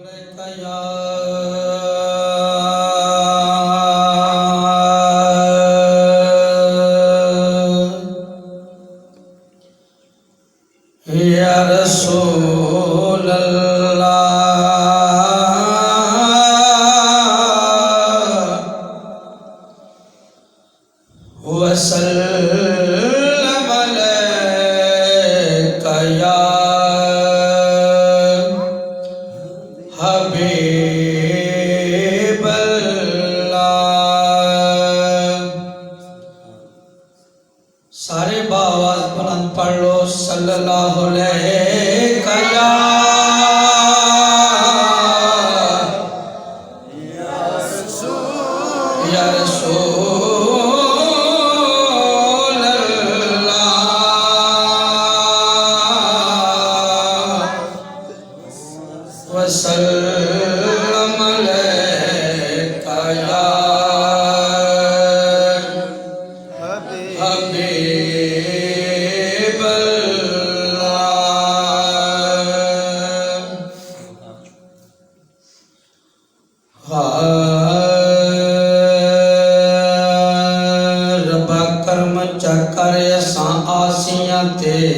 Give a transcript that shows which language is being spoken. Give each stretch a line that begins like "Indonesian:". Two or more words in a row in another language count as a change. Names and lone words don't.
Arabic: كيا يا رسول الله وسلم عليك يا حبيب الله.
Punjabi: سارے باآواز بلند پڑھ لو
Arabic: صلى الله عليك يا رسول الله وسلم عليك يا حبيب
Punjabi: ربا کرم چکر اساں عاصیاں تے